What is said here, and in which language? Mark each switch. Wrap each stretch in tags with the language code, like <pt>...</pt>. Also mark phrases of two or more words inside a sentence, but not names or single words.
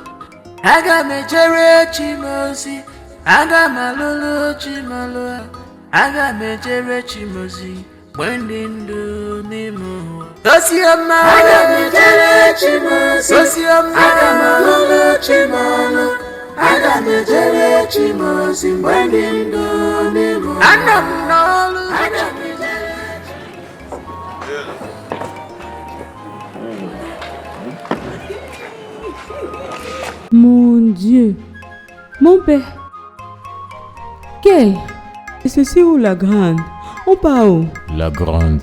<ig>Aga m ejere Chimozi, aga m alụlụ Chimolụ, aga m ejere Chimozi mgbe ndị ndụ n'ime ụwa. Osioma, aga m ejere Chimozi, Osioma, aga m alụlụ Chimolụ, aga m ejere Chimozi mgbe ndị ndụ n'ime ụwa. Ana m n'ọlụ, aga m ejere.</ig> <fr>Mon Dieu. Mon père. Quelle? Et ceci où la grande? On part où? La grande.</fr>